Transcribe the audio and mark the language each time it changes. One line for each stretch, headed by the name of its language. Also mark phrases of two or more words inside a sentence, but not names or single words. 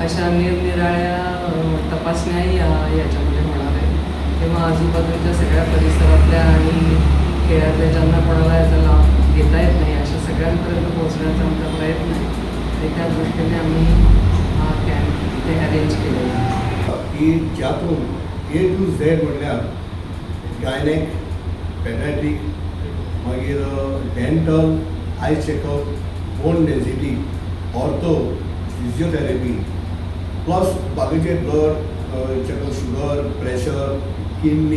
Marathi: अशा निरनिराळ्या तपासण्याही याच्यामध्ये होणार आहे, तेव्हा आजूबाजूच्या सगळ्या परिसरातल्या आणि खेड्यातल्या ज्यांना कोणाला याचा लाभ घेता येत नाही अशा सगळ्यांपर्यंत पोहोचण्याचा आमचा प्रयत्न आहे आणि त्या दृष्टीने आम्ही हा कॅम्प इथे अरेंज केलेला आहे की ज्यातून
English: A to Z
Marathi: म्हटल्यार गायनेक, पेडियाट्रिक, मागीर डेंटल,
English: eye checkup, bone density,
Marathi: ऑर्थो, फिजिओथेरपी प्लस बाकीचे
English: blood checkup,
Marathi: शुगर, प्रेशर, किडनी,